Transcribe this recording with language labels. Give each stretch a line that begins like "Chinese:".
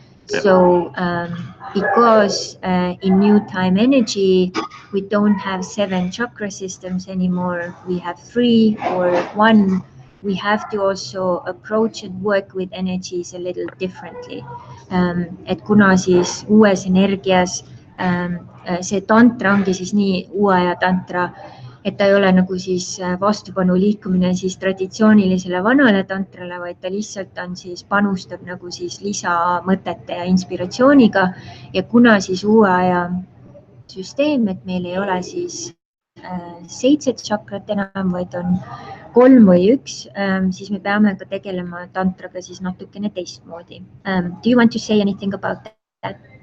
English: So because in new time energy, we don't have 7 chakra systems anymore. We have 3 or 1. We have to also approach and work with energies a little differently.
Estonian: Et kuna siis uues energias see tantra ongi siis nii uue aja tantra, et ta ei ole nagu siis vastupanu liikumine siis traditsioonilisele vanale tantrale, vaid ta lihtsalt on siis panustab nagu siis lisamõtete ja inspiratsiooniga. Ja kuna siis uue aja süsteem, et meil ei ole siis 7 chakrat enam, vaid on 3 või 1, siis me peame ka tegelema tantraga siis natukene teistmoodi.
English: Do you want to say anything about that?